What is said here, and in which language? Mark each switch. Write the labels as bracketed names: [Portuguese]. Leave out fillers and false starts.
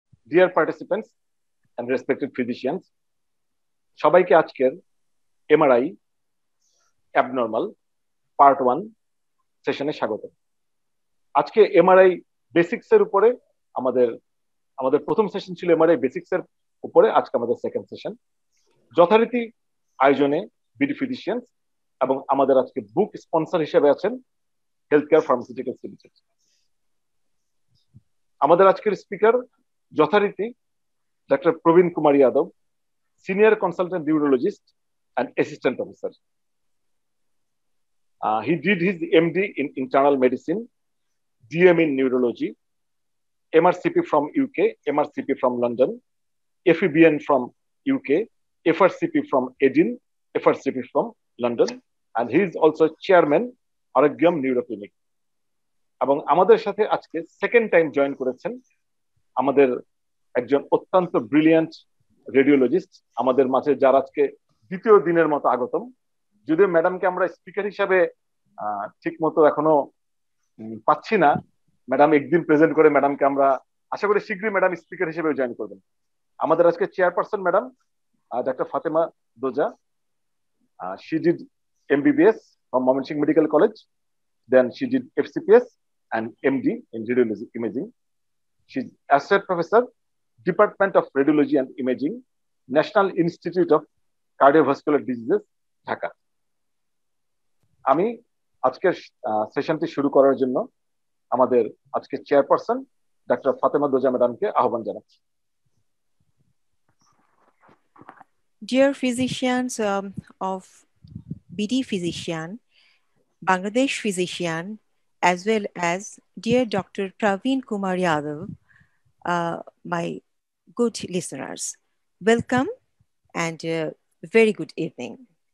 [English] Dear participants and respected physicians, [Bangla] সবাইকে আজকের MRI abnormal part 1 সেশনে স্বাগত। আজকে MRI বেসিক্স এর উপরে আমাদের প্রথম সেশন ছিল MRI বেসিক্স এর উপরে, আজকে আমাদের সেকেন্ড সেশন। যথারীতি আয়োজনে বিডি ফিজিশিয়ানস এবং আমাদের আজকে বুক স্পন্সর হিসেবে আছেন হেলথ কেয়ার ফার্মাসিউটিক্যালস লিমিটেড। আমাদের আজকের স্পিকার যথারীতি Dr. [English] Praveen Kumar Yadav, Senior Consultant Neurologist and Assistant Professor. He did his MD in Internal Medicine, DM in Neurology, MRCP from UK, MRCP from London, FEBN from UK, FRCP from Edinburgh, FRCP from London, and he is also Chairman, Aragyam Neuroclinic. [Bangla] এবং আমাদের সাথে আজকে second time join করেছেন আমাদের একজন অত্যন্ত brilliant radiologist আমাদের মাঝে, যার আজকে দ্বিতীয় দিনের মতো আগতম। যদিও ম্যাডামকে আমরা স্পিকার হিসাবে ঠিক মতো এখনো পাচ্ছি না, ম্যাডাম একদিন প্রেজেন্ট করে ম্যাডামকে আমরা আশা করি শীঘ্রই ম্যাডাম স্পিকার হিসেবে জয়েন করবেন। আমাদের আজকে chairperson madam doctor Fatema Doza. [English] She did MBBS from Mymensingh Medical College, then she did FCPS and MD in radiology imaging. She's associate professor, Department of Radiology and Imaging, National Institute of Cardiovascular Diseases, Dhaka. [Bangla] আমি আজকের সেশনটি শুরু করার জন্য আমাদের আজকে chairperson doctor Fatema Doza ম্যাডামকে আহ্বান জানাচ্ছি। [English] Dear physicians of BD Physician, Bangladesh Physician, as well as dear Dr. Praveen Kumar Yadav, my good listeners, welcome and very good evening.